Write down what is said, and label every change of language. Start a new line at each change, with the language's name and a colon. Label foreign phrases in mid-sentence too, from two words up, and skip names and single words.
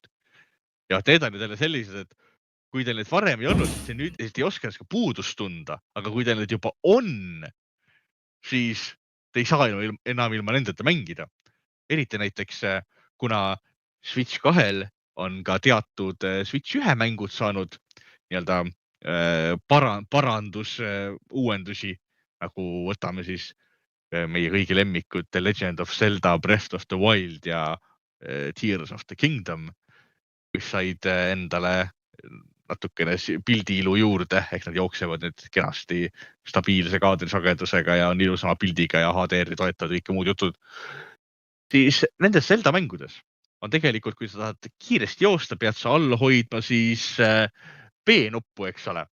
Estonian: Ja teed on teile sellised, et kui teil need varem ei olnud, siis nüüd ei oska ka puudust tunda, aga kui teil need juba on, siis te ei saa enam ilma nendeta mängida. Eriti näiteks, kuna Switch 2-l on ka teatud Switch 1 mängud saanud nii-öelda parandus uuendusi, nagu võtame siis meie kõigi lemmikud The Legend of Zelda, Breath of the Wild ja Tears of the Kingdom, kus said endale natukene pildiilu juurde, ehk nad jooksevad nüüd kenasti stabiilse kaadrisagedusega ja on ilusama pildiga ja HDR-i toetavad kõik muud jutud. Siis nendes Zelda mängudes on tegelikult, kui sa tahad kiiresti joosta, pead sa all hoidma siis B-nuppu, eks ole.